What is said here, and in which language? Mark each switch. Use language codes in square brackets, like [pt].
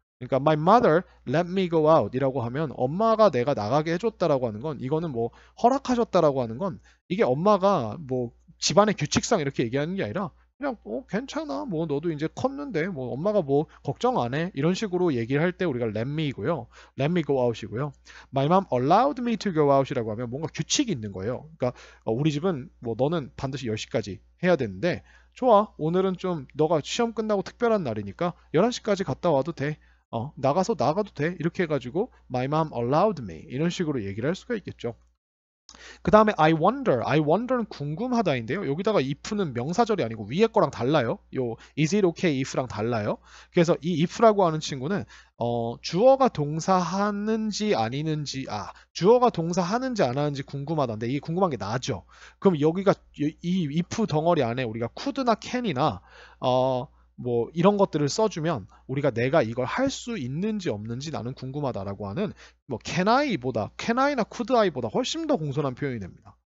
[ko] 그러니까 [en] my mother let me go out [ko] 이라고 하면 엄마가 내가 나가게 해줬다라고 하는 건 이거는 뭐 허락하셨다라고 하는 건 이게 엄마가 뭐 집안의 규칙상 이렇게 얘기하는 게 아니라 그냥 괜찮아 뭐 너도 이제 컸는데 뭐 엄마가 뭐 걱정 안 해 이런 식으로 얘기를 할 때 우리가 let me이고요. [en] let me go out이고요. my mom allowed me to go out이라고 [ko] 하면 뭔가 규칙이 있는 거예요. 그러니까 우리 집은 뭐 너는 반드시 10시까지 해야 되는데 좋아 오늘은 좀 너가 시험 끝나고 특별한 날이니까 11시까지 갔다 와도 돼. 나가도 돼. 이렇게 해가지고 [en] my mom allowed me [ko] 이런 식으로 얘기를 할 수가 있겠죠. 그 다음에 I wonder는 궁금하다인데요. 여기다가 if는 명사절이 아니고 위에 거랑 달라요. 요 is it okay if랑 달라요. 그래서 이 if라고 하는 친구는 주어가 동사하는지 아니는지 주어가 동사하는지 안 하는지 궁금하다인데 이게 궁금한 게 나죠. 그럼 여기가 이 if 덩어리 안에 우리가 could나 can이나 뭐 이런 것들을 써주면 우리가 내가 이걸 할 수 있는지 없는지 나는 궁금하다라고 하는 뭐 can I나 could I보다 훨씬 더 공손한 표현이 됩니다.